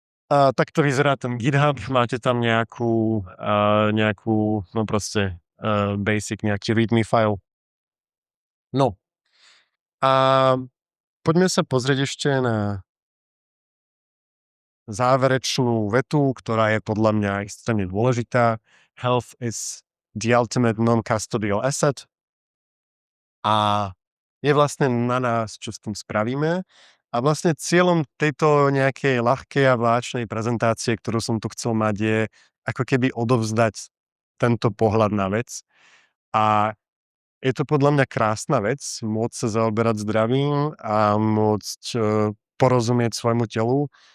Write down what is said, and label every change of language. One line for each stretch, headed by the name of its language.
Slovak: Tak to vyzerá ten GitHub, máte tam nejakú no proste basic, nejaký readme file. No. A poďme sa pozrieť ešte na záverečnú vetu, ktorá je podľa mňa extrémne dôležitá.
English: Health is the ultimate non-custodial asset.
Slovak: A je vlastne na nás, čo s tým spravíme. A vlastne cieľom tejto nejakej ľahkej a vláčnej prezentácie, ktorú som tu chcel mať, je ako keby odovzdať tento pohľad na vec. A je to podľa mňa krásna vec, môcť sa zaoberať zdravím a môcť porozumieť svojmu telu.